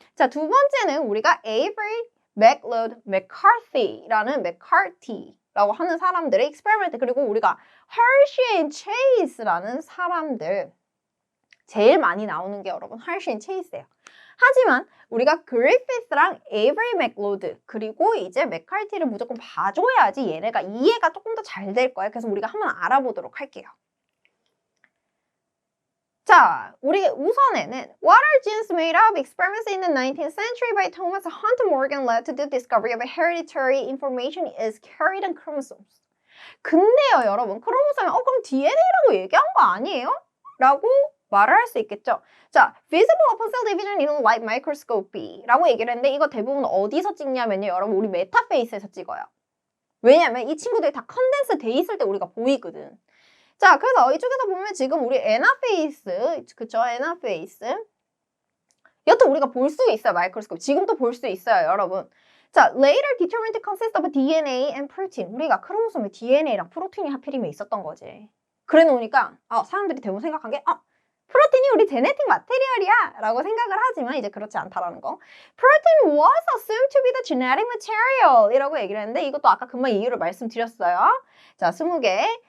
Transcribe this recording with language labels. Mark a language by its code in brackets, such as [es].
[ko] 자, 두 번째는 우리가 에이브리 맥로드 맥카티라는 맥카티라고 하는 사람들의 익스페리멘트, 그리고 우리가 허쉬 앤 체이스라는 사람들, 제일 많이 나오는 게 여러분 허쉬 앤 체이스예요. 하지만 우리가 그리피스랑 에이브리 맥로드 그리고 이제 맥카티를 무조건 봐줘야지 얘네가 이해가 조금 더 잘 될 거예요. 그래서 우리가 한번 알아보도록 할게요. 자, 우리 우선에는 [en] What are genes made of? Experiments in the 19th century by Thomas Hunt Morgan led to the discovery of hereditary information is carried on chromosomes. [ko] 근데요, 여러분, 크로모솜이 그럼 DNA라고 얘기한 거 아니에요? 라고 말을 할 수 있겠죠. 자, [en] visible upon cell division in light microscopy [ko] 라고 얘기를 했는데 이거 대부분 어디서 찍냐면요, 여러분, 우리 메타페이스에서 찍어요. 왜냐면 이 친구들이 다 컨덴스 돼 있을 때 우리가 보이거든. 자, 그래서 이쪽에서 보면 지금 우리 에나페이스, 그쵸? 에나페이스. 여튼 우리가 볼 수 있어요, 마이크로스코프. 지금도 볼 수 있어요, 여러분. [en] 자, later determined to consist of DNA and protein. [ko] 우리가 크로모솜에 DNA랑 프로틴이 하필이면 있었던 거지. 그래 놓으니까 사람들이 대부분 생각한 게 프로틴이 우리 제네틱 마테리얼이야 라고 생각을 하지만 이제 그렇지 않다라는 거. [en] Protein was assumed to be the genetic material [ko] 이라고 얘기를 했는데 이것도 아까 금방 이유를 말씀드렸어요. 자, 20개.